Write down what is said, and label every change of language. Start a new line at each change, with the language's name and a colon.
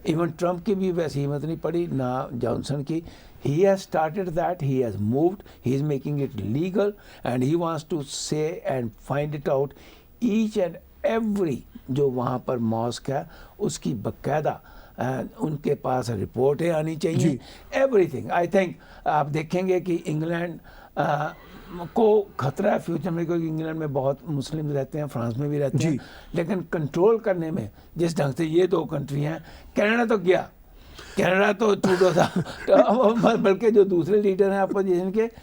Urdu: Even Trump کی بھی ویسی ہمت نہیں پڑی, نہ جانسن کی.
English: He has started that, he has moved, he is making it legal and he wants to say and find it out each and every
Urdu: جو وہاں پر ماسک ہے اس کی باقاعدہ ان کے پاس رپورٹیں آنی چاہیے.
English: Everything. I think
Urdu: آپ دیکھیں گے کہ انگلینڈ کو خطرہ ہے فیوچر میں, کیونکہ انگلینڈ میں بہت مسلم رہتے ہیں, فرانس میں بھی رہتے ہیں, لیکن کنٹرول کرنے میں جس ڈھنگ سے یہ دو کنٹری ہیں, کینیڈا تو گیا, کینیڈا تو ٹروڈو تھا, بلکہ جو دوسرے لیڈر ہیں اپوزیشن کے